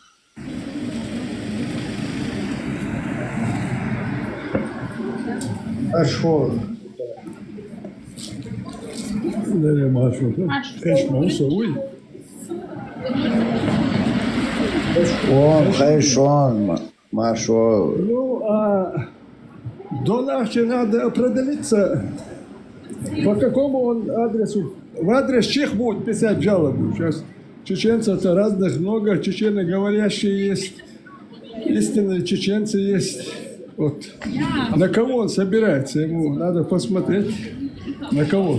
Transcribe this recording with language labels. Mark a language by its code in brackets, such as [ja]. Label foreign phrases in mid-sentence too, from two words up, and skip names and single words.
[ru] Хорошо. Он, [ce] хайшон, машо. [ru] Ну, а до Ахча надо определиться, по какому он адресу. В адрес чех будет писать жалобу. Сейчас чеченцев-то разных много, чеченоговорящие есть, истинные чеченцы есть. Вот. На кого он собирается, ему надо посмотреть, на кого.